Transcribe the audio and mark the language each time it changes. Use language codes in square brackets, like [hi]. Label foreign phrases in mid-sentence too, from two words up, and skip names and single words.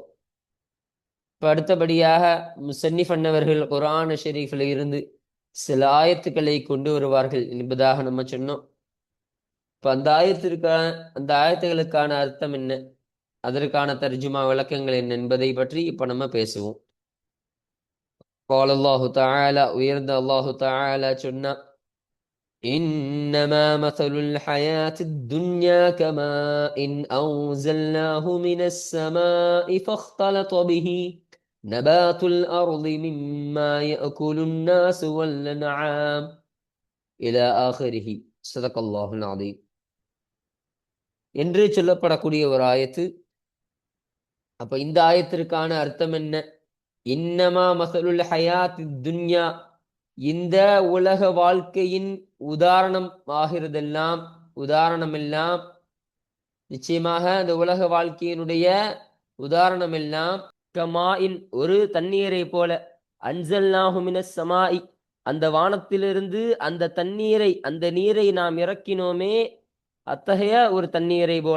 [ta] இப்போ அடுத்தபடியாக முஸன்னிஃப் அன்னவர்கள் குர்ஆன் ஷரீஃபில் இருந்து சில ஆயத்துக்களை கொண்டு வருவார்கள் என்பதாக நம்ம சொன்னோம். இப்போ அந்த ஆயத்துகளுக்கான அர்த்தம் என்ன, அதற்கான தர்ஜுமா விளக்கங்கள் என்ன என்பதை பற்றி இப்போ நம்ம பேசுவோம். [ar] قال الله تعالى, [ta] உயர்ந்த [ar] الله تعالى [ta] சொன்னா, [ar] إنما مثل الحياة الدنيا كماء أنزلناه من السماء فاختلط به نبات الأرض مما يأكل الناس والأنعام إلى آخره صدق الله العظيم [ta] என்று சொல்லப்படக்கூடிய ஒரு ஆயத்து. அப்ப இந்த ஆயத்திற்கான அர்த்தம் என்ன? [ar] إنما مثل الحياة الدنيا, [ta] இந்த உலக வாழ்க்கையின் உதாரணமெல்லாம் நிச்சயமாக அந்த உலக வாழ்க்கையினுடைய உதாரணமெல்லாம் கமாயின், ஒரு தண்ணீரை போல, [ar] أنزلناه من السماء, [ta] அந்த வானத்திலிருந்து அந்த தண்ணீரை, அந்த நீரை நாம் இறக்கினோமே, அத்தகைய ஒரு தண்ணீரை போல.